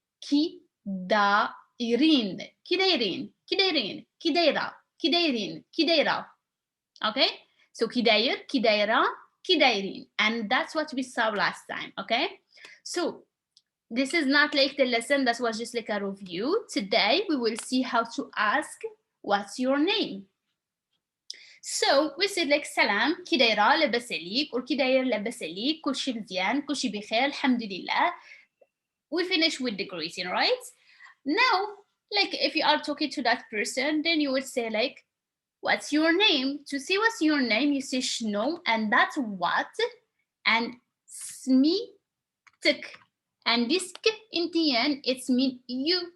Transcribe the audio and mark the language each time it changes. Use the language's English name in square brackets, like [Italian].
[Arabic] Kidairin, kidairin, kidairin, kidaira, kidairin, kidaira. [English] Okay, so kidair, kidaira, kidairin, and that's what we saw last time. Okay, so this is not like the lesson, that was just like a review. Today we will see how to ask what's your name. So we said like salam, [Arabic] كي دايرة لاباس عليك, or كي داير لاباس عليك, كل شي مزيان, كل شي بخير, الحمد لله. [English] We finish with the greeting, right? Now, like if you are talking to that person, then you would say like, what's your name? To see what's your name, you say shno, and that's what, and smitik. And this k in the end, it's mean you.